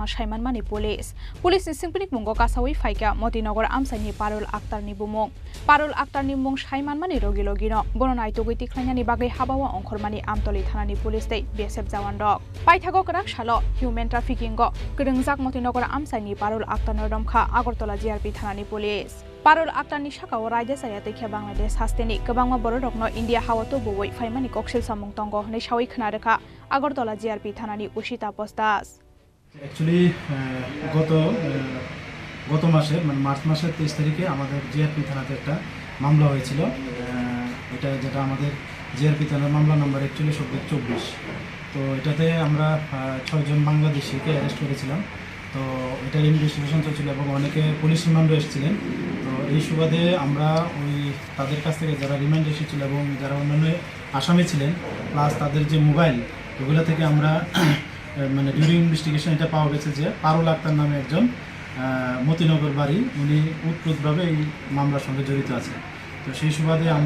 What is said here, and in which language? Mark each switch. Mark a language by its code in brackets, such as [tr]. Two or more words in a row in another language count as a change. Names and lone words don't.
[trp] saiman mani police ni singpinik mungo kasawi faika Motinagar Amsani Parul Akhtar ni bumung Parul Akhtar ni mung saiman mani rogilogino bononai togiti khlainani bagai habawa ongkhormani Amtoli thanani police tei BSF jawan rok paithagok rakshalo [en] human trafficking [trp] go grengjak Motinagar Amsani Parul Akhtar romkha Agartala JRP thanani police Parul Akhtar ni sakao raija sayate khe Bangladesh hasteni kabangma borokno India hawato boi faimani koksil samung tongo nei sawai khnarekha Agartala JRP thanani Ushita Postas [bn] Actually গত মাসে মানে মার্চ মাসের 23 তারিখে আমাদের জিআরপি থানাতে একটা মামলা হয়েছিল এটা যেটা আমাদের জিআরপি থানার মামলা নাম্বার 41/24 তো এটাতে আমরা 6 জন বাংলাদেশিকে অ্যারেস্ট করেছিলাম তো এটা ইনভেস্টিগেশন চলছিল এবং অনেকে পুলিশ রিমান্ডও এসেছিলেন তো এই সুবাদে আমরা ওই তাদের কাছ থেকে যারা রিমান্ড এসেছিল এবং যারা অন্যান্য আসামি ছিলেন প্লাস তাদের যে মোবাইল ওগুলো থেকে আমরা মানে [en] during investigation [bn] এটা পাওয়া গেছে যে পারুল আক্তার নামে একজন মতিনগর বাড়ি উনি উৎপ্রুতভাবে এই মামলার সঙ্গে জড়িত আছেন তো সেই সুবাদে